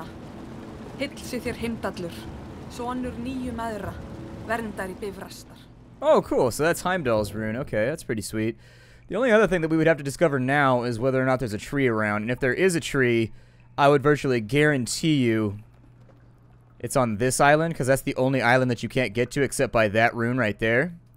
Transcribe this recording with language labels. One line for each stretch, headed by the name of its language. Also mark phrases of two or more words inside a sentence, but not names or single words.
Icelandic: Hillsi þér Heimdallur, sonur nýju mæðra, verndari bifrastar.
English: Oh, cool. So that's Heimdall's rune. Okay, that's pretty sweet. The only other thing that we would have to discover now is whether or not there's a tree around. And if there is a tree, I would virtually guarantee you it's on this island, because that's the only island that you can't get to except by that rune right there.